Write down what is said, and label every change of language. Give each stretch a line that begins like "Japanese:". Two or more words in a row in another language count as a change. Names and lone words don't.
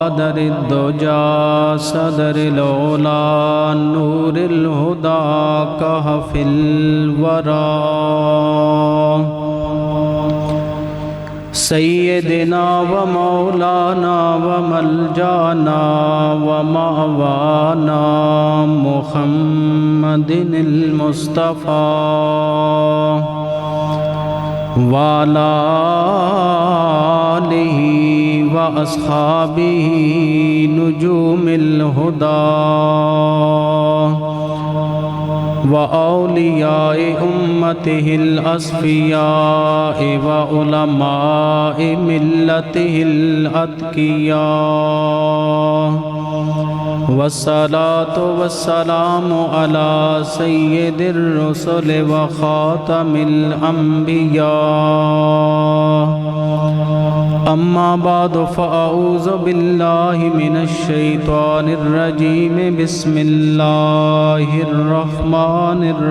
Arabic: در الدجا صدر العلا نور الہدا کہف الورا سیدنا و مولانا و ملجانا و مأوانا محمد المصطفیٰ وعلى آلہ و اصحابہ نجوم الہدا و اولیاء امتہ الاصفیاء و علماء ملتہ الاتقیاء والصلاة والسلام على سید الرسل و خاتم الانبیاء اما بعد فاعوذ باللہ من الشیطان الرجیم بسم اللہ الرحمن